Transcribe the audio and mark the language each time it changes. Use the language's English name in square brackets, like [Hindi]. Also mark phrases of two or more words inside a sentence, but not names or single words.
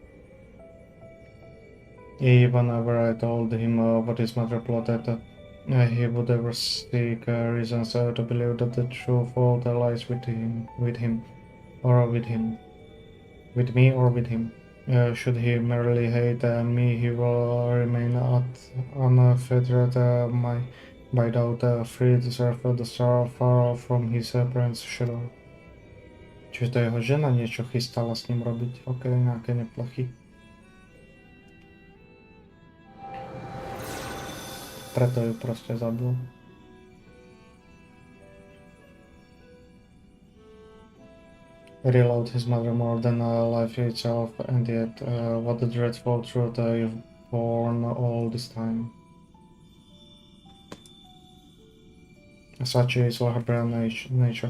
[English] Even whenever I told him what his mother plotted, he would ever seek reasons to believe that the true fault lies with him, or with him, with me or with him. Should he merely hate me, he will remain unfettered by doubt, free to surf the star far from his parents' shadow. [Slovak] Čiže to jeho žena niečo chystala s ním robiť, ok, nejaké neplachy. Preto ju proste zabil. [English] He loved his mother more than life itself, and yet, what a dreadful truth you've borne all this time. Such is her nature.